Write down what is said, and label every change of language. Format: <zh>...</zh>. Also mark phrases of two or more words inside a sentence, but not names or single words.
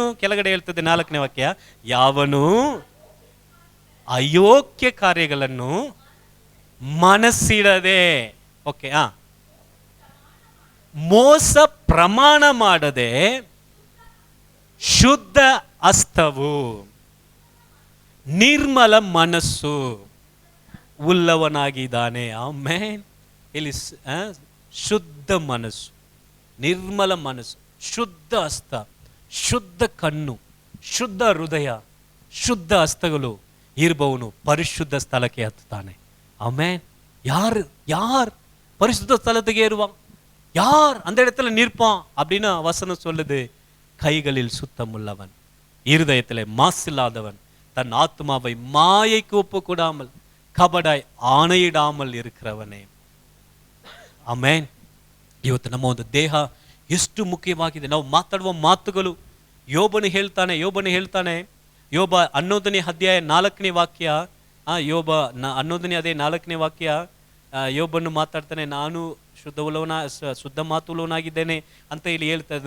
<kn>ಕೆಳಗಡೆ ಹೇಳ್ತದೆ 4ನೇ ವಾಕ್ಯ, ಯಾವನು ಅಯೋಗ್ಯ ಕಾರ್ಯಗಳನ್ನು ಮನಸ್ಸಿಡದೆ, ಓಕೆ, ಮೋಸ ಪ್ರಮಾಣ ಮಾಡದೆ ಶುದ್ಧ ಹಸ್ತವು ನಿರ್ಮಲ ಮನಸ್ಸು ಉಳ್ಳವನಾಗಿದ್ದಾನೆ. ಆಮೇನ್. ಇಲ್ಲಿ ಶುದ್ಧ ಮನಸ್ಸು, ನಿರ್ಮಲ ಮನಸ್ಸು, ಶುದ್ಧ ಹಸ್ತ, ಶುದ್ಧ ಕಣ್ಣು, ಶುದ್ಧ ಹೃದಯ, ಶುದ್ಧ ಹಸ್ತಗಳು ಇರುವವನು ಪರಿಶುದ್ಧ ಸ್ಥಳಕ್ಕೆ ಹತ್ತುತ್ತಾನೆ. ಆಮೇನ್.</kn> <ta>யார் பரிசுத்த ஸ்தலத்துக்கு ஏறுவான்? யார் அந்த இடத்துல நிற்பான் அப்படின்னு வசனம் சொல்லுது. கைகளில் சுத்தமுள்ளவன், இருதயத்திலே மாசில்லாதவன், தன் ஆத்மாவை மாயைக்கு ஒப்பு கொடாமல் கபடாய் ஆணையிடாமல் இருக்கிறவனே.</ta> <kn>ಆಮೇನ್. ಇವತ್ತು ನಮ್ಮ ಒಂದು ದೇಹ ಎಷ್ಟು ಮುಖ್ಯವಾಗಿದೆ. ನಾವು ಮಾತಾಡುವ ಮಾತುಗಳು, ಯೋಬನು ಹೇಳ್ತಾನೆ ಯೋಬ 11ನೇ ಅಧ್ಯಾಯ 4ನೇ ವಾಕ್ಯ, ಯೋಬ 11ನೇ ಅದೇ 4ನೇ ವಾಕ್ಯ, ಯೋಬನ್ನು ಮಾತಾಡ್ತಾನೆ, ನಾನು ಶುದ್ಧ ಮಾತುಳ್ಳವನಾಗಿದ್ದೇನೆ ಅಂತ ಇಲ್ಲಿ ಹೇಳ್ತಾ ಇದ್ರು.</kn>